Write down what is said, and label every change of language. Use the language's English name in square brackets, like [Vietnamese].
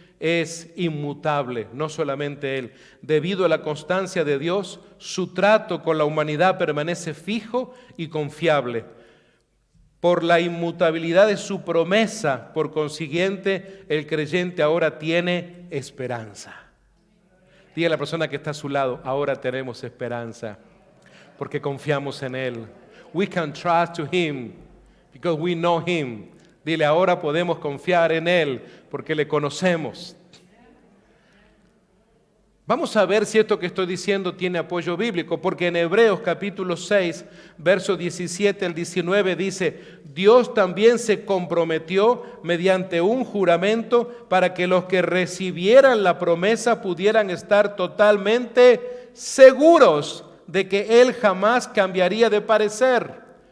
[Spanish] es inmutable, no solamente Él. Debido a la constancia de Dios, su trato con la humanidad permanece fijo y confiable. Por la inmutabilidad de su promesa, por consiguiente, el creyente ahora tiene esperanza. Diga a la persona que está a su lado, ahora tenemos esperanza, porque confiamos en Él. [English] We can trust to Him, because we know Him. [Spanish] Dile, ahora podemos confiar en Él, porque le conocemos. Vamos a ver si esto que estoy diciendo tiene apoyo bíblico, porque en Hebreos capítulo 6, versos 17 al 19 dice, Dios también se comprometió mediante un juramento para que los que recibieran la promesa pudieran estar totalmente seguros de que Él jamás cambiaría de parecer.